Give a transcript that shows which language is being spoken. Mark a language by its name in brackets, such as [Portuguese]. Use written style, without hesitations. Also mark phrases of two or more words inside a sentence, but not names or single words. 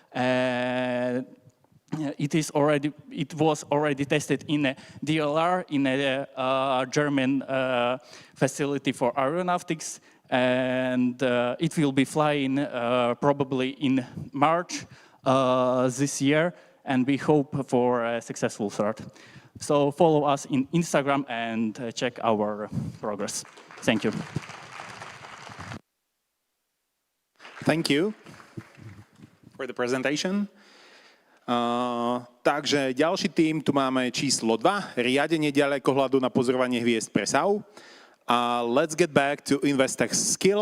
[English] It was already tested in a DLR in a German facility for aeronautics, and it will be flying probably in March this year, and we hope for a successful start. So follow us in Instagram and check our progress. Thank you. Thank you for the presentation. [Slovak] Takže ďalší tým, tu máme číslo 2, riadenie ďalekohľadu na pozorovanie hviezd pre SAU. [English] Let's get back to Investech skills.